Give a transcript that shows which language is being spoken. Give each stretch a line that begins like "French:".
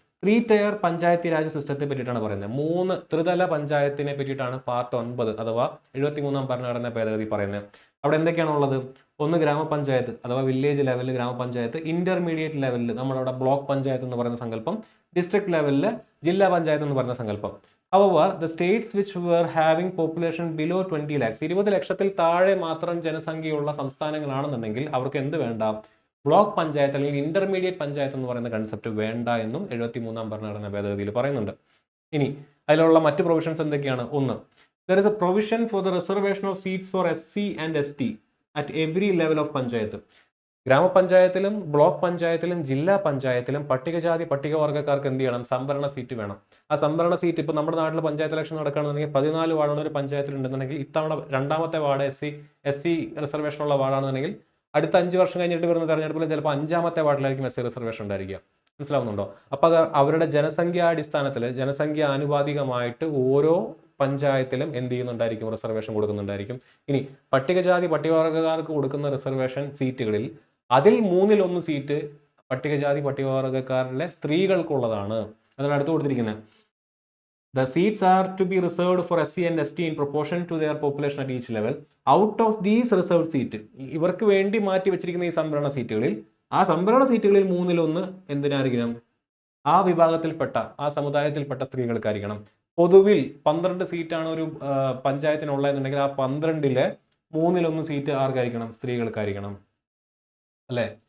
Malayalam: Three tier Panchayati Raj സിസ്റ്റത്തെ പറ്റിയിട്ടാണ് പറയുന്നത്. 3 ത്രിതല പഞ്ചായത്തിനെ പറ്റിയിട്ടാണ് പാർട്ട് 9 അഥവാ 73-ാം ഭരണഘടനാ ഭേദഗതി പറയുന്നത്. അവിടെ എന്തൊക്കെയാണുള്ളത്? ഒന്ന് ഗ്രാമപഞ്ചായത്ത് അഥവാ വില്ലേജ് ലെവലിൽ ഗ്രാമപഞ്ചായത്ത്, ഇന്റർമീഡിയറ്റ് ലെവലിൽ നമ്മളവിടെ ബ്ലോക്ക് പഞ്ചായത്ത് എന്ന് പറയുന്ന സങ്കല്പം, ഡിസ്ട്രിക്ട് ലെവലിൽ ജില്ലാ പഞ്ചായത്ത് എന്ന് പറയുന്ന സങ്കല്പം.
English: However, the states which were having population below 20 lakhs,
Malayalam: 20 ലക്ഷത്തിൽ താഴെ മാത്രം ജനസംഖ്യയുള്ള സംസ്ഥാനങ്ങളാണെന്നുണ്ടെങ്കിൽ അവർക്ക് എന്ത് വേണ്ട? ബ്ലോക്ക് പഞ്ചായത്ത് അല്ലെങ്കിൽ ഇന്റർമീഡിയറ്റ് പഞ്ചായത്ത് എന്ന് പറയുന്ന കൺസെപ്റ്റ് വേണ്ട എന്നും 73-ാം ഭരണഘടനാ ഭേദഗതിയിൽ പറയുന്നുണ്ട്. ഇനി അതിലുള്ള മറ്റ് പ്രൊവിഷൻസ് എന്തൊക്കെയാണ്?
English: ഒന്ന്, there is a provision for the reservation of seats for SC and ST at every level of panchayat.
Malayalam: ഗ്രാമപഞ്ചായത്തിലും block പഞ്ചായത്തിലും ജില്ലാ പഞ്ചായത്തിലും പട്ടികജാതി പട്ടികവർഗ്ഗക്കാർക്ക് എന്ത് ചെയ്യണം? സംവരണ സീറ്റ് വേണം. ആ സംവരണ സീറ്റ് ഇപ്പോൾ നമ്മുടെ നാട്ടിൽ പഞ്ചായത്ത് ഇലക്ഷൻ നടക്കുകയാണെന്നുണ്ടെങ്കിൽ 14 വാർഡുള്ള ഒരു പഞ്ചായത്തിൽ ഉണ്ടെന്നുണ്ടെങ്കിൽ ഇത്തവണ രണ്ടാമത്തെ വാർഡ് SC റിസർവേഷൻ ഉള്ള വാർഡാണെന്നുണ്ടെങ്കിൽ അടുത്ത 5 വർഷം കഴിഞ്ഞിട്ട് വരുന്ന തെരഞ്ഞെടുപ്പിൽ ചിലപ്പോൾ 5-ാമത്തെ വാർഡിലായിരിക്കും SC റിസർവേഷൻ ഉണ്ടായിരിക്കുക. മനസ്സിലാവുന്നുണ്ടോ? അപ്പോൾ അത് അവരുടെ ജനസംഖ്യാടിസ്ഥാനത്തിൽ ജനസംഖ്യ ആനുപാതികമായിട്ട് ഓരോ പഞ്ചായത്തിലും എന്ത് ചെയ്യുന്നുണ്ടായിരിക്കും? റിസർവേഷൻ കൊടുക്കുന്നുണ്ടായിരിക്കും. ഇനി പട്ടികജാതി പട്ടികവർഗ്ഗക്കാർക്ക് കൊടുക്കുന്ന റിസർവേഷൻ സീറ്റുകളിൽ അതിൽ 1/3 സീറ്റ് പട്ടികജാതി പട്ടികവർഗ്ഗക്കാരിലെ സ്ത്രീകൾക്കുള്ളതാണ്. അതാണ് അടുത്ത് കൊടുത്തിരിക്കുന്നത്.
English: The seats are to be reserved for SC and ST in proportion to their population at each level. Out of these reserved seat,
Malayalam: ഇവർക്ക് വേണ്ടി മാറ്റി വെച്ചിരിക്കുന്ന ഈ സംവരണ സീറ്റുകളിൽ, ആ സംവരണ സീറ്റുകളിൽ 1/3 എന്തിനായിരിക്കണം? ആ വിഭാഗത്തിൽപ്പെട്ട ആ സമുദായത്തിൽപ്പെട്ട സ്ത്രീകൾക്കായിരിക്കണം. പൊതുവിൽ 12 സീറ്റാണ് ഒരു പഞ്ചായത്തിനുള്ളതെന്നുണ്ടെങ്കിൽ ആ 12-ലെ 1/3 സീറ്റ് ആർക്കായിരിക്കണം? സ്ത്രീകൾക്കായിരിക്കണം. അല്ലേ?